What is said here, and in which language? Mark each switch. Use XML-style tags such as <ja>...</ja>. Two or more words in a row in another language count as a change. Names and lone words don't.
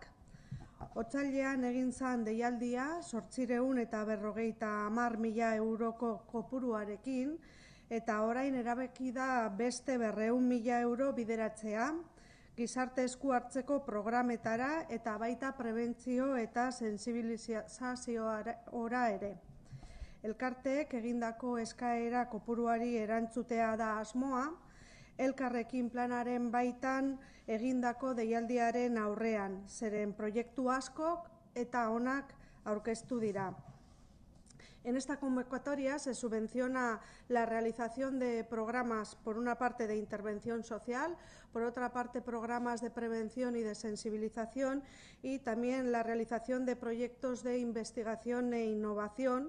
<eu>Otsailean egin zen deialdia 850.000 euroko kopuruarekin, eta orain erabaki da beste 200.000 euro bideratzea gizarte esku hartzeko programetara eta baita prebentzio eta sentsibilizazioara ere. Elkarteek egindako eskaera kopuruari erantzutea da asmoa, Elkarrekin planaren baitan egindako deialdiaren aurrean, zeren proiektu askok eta onak aurkeztu dira.</eu> <es>En esta convocatoria se subvenciona la realización de programas, por una parte de intervención social, por otra parte programas de prevención y de sensibilización, y también la realización de proyectos de investigación e innovación.</es>